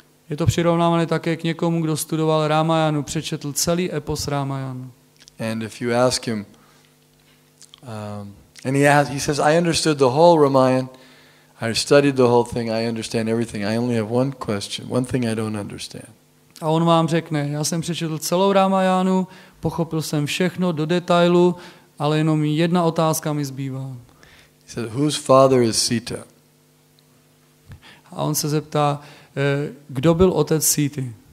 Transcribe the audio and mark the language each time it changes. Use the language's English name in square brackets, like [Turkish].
[Czech] Je to přirovnávané také k někomu, kdo studoval Ramayanu, přečetl celý epos Ramayanu. [English] And if you ask him, and he says, "I understood the whole Ramayana. I studied the whole thing. I understand everything. I only have one question, one thing I don't understand." [Czech] A on vám řekne, já jsem přečetl celou Ramayanu, pochopil jsem všechno do detailu, ale jenom jedna otázka mi zbývá. [English] He said, "Whose father is Sita?" [Czech] A on se zeptá, kdo byl otec Síty?